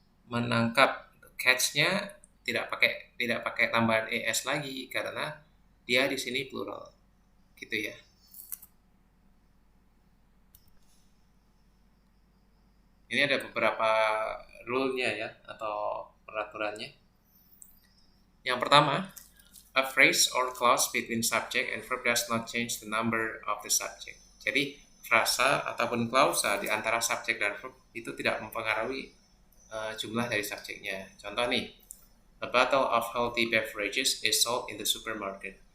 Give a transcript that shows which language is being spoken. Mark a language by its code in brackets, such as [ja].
[id] Menangkap, catch-nya tidak pakai tambahan ES lagi karena dia di sini plural. Gitu ya. Ini ada beberapa rule-nya ya atau peraturannya. [en] Yang pertama, a phrase or clause between subject and verb does not change the number of the subject. [id] Jadi frasa ataupun klausa di antara subjek dan verb itu tidak mempengaruhi jumlah dari subjeknya. Contoh nih, [en] a bottle of healthy beverages is sold in the supermarket.